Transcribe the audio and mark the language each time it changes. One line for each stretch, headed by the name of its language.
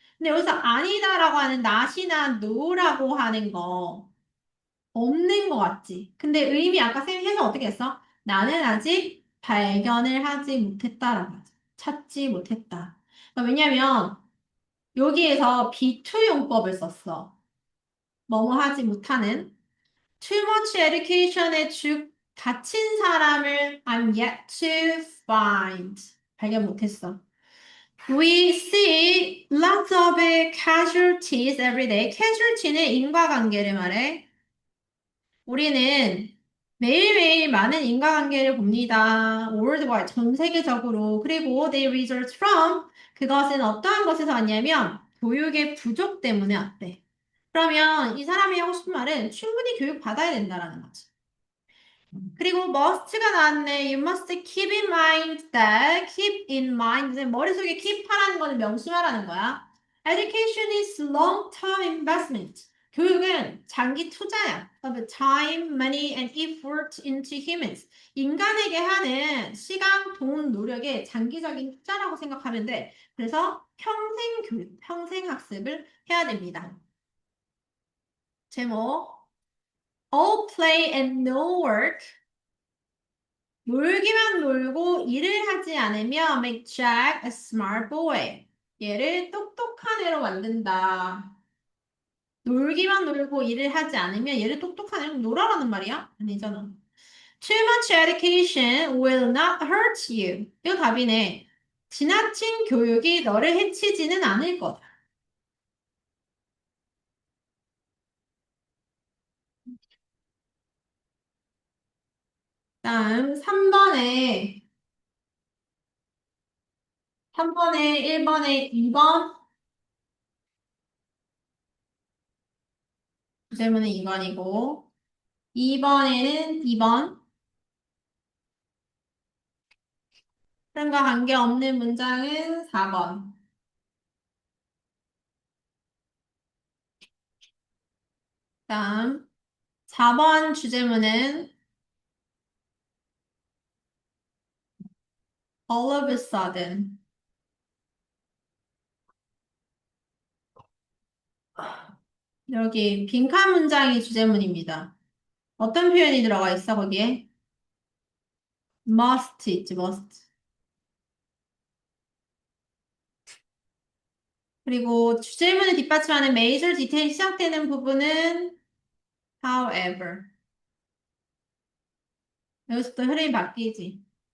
Korean: 근데 여기서 아니다라고 하는 not이나 no라고 하는 거 없는 것 같지. 근데 의미 아까 쌤이 해서 어떻게 했어? 나는 아직 발견을 하지 못했다라고 하지. 찾지 못했다. 그러니까 왜냐면 여기에서 be2 용법을 썼어. 뭐뭐 하지 못하는
English: too much education
Korean: 에 갇힌 사람을
English: I'm yet to find.
Korean: 발견 못했어.
English: We see lots of casualties every day.
Korean: casualty는 인과관계를 말해. 우리는 매일매일 많은 인과관계를 봅니다. worldwide, 전 세계적으로. 그리고
English: they result from
Korean: 그것은 어떠한 것에서 왔냐면 교육의 부족 때문에 왔대. 그러면 이 사람이 하고 싶은 말은 충분히 교육 받아야 된다라는 거지. 그리고 must가 나왔네.
English: You must keep in mind that, keep in mind.
Korean: 머릿속에 keep 하라는 거는 명심하라는 거야.
English: Education is long-term investment.
Korean: 교육은 장기 투자야.
English: of time, money, and effort into humans.
Korean: 인간에게 하는 시간, 돈, 노력의 장기적인 투자라고 생각하면 돼. 그래서 평생 교육, 평생 학습을 해야 됩니다.
English: 제목 All play and no work.
Korean: 놀기만 놀고 일을 하지 않으면
English: make Jack a smart boy.
Korean: 얘를 똑똑한 애로 만든다. 놀기만 놀고 일을 하지 않으면 얘를 똑똑한 애로 놀아라는 말이야? 아니잖아.
English: Too much education will not hurt you.
Korean: 이거 답이네. 지나친 교육이 너를 해치지는 않을 거다. 다음 3번에 1번에 2번 질문은 2번이고 2번에는 2번 흐름과 관계없는 문장은 4번. 다음 4번 주제문은
English: all of a sudden.
Korean: 여기 빈칸 문장이 주제문입니다. 어떤 표현이 들어가 있어, 거기에? must 있지, must. 그리고 주제문을 뒷받침하는 major detail 시작되는 부분은 however. 여기서 또 흐름이 바뀌지.